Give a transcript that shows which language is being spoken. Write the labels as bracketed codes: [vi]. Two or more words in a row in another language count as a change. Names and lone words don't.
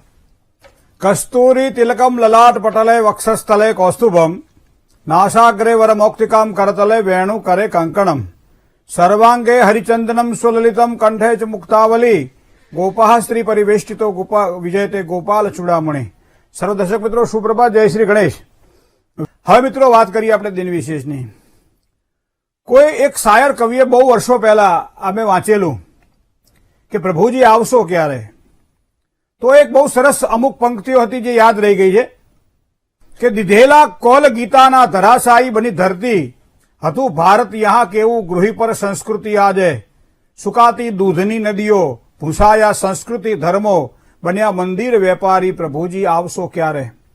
[sa] कस्तूरी तिलकम ललाट पटले वक्षस्थले कौस्तुभम नासाग्रे वरमौक्तिकाम करतले वेणु करे कंकणम सर्वांगे हरिचंदनम सुललितम कंठे च मुक्तावली गोपाः स्त्री परिवेष्टितो गोपा विजयते गोपाल चूड़ामणि। [hi] सर्व दर्शक मित्रों सुप्रभात, जय श्री गणेश। [gu] હવે મિત્રો વાત કરીએ આપણે દિન વિશેષની। કોઈ એક શાયર કવિએ બહુ વર્ષો પહેલા અમે વાંચેલું કે પ્રભુજી આવશો ક્યારે, તો એક બહુ સરસ અમુક પંક્તિઓ હતી જે યાદ રહી ગઈ છે કે દીધેલા કોલ ગીતાના ધરાશાયી બની ધરતી હતું ભારત યહાં કેવું ગૃહી પર સંસ્કૃતિ આજે સુકાતી દૂધની નદીઓ ભૂસાયા સંસ્કૃતિ ધર્મો બન્યા મંદિર વેપારી પ્રભુજી આવશો ક્યારે।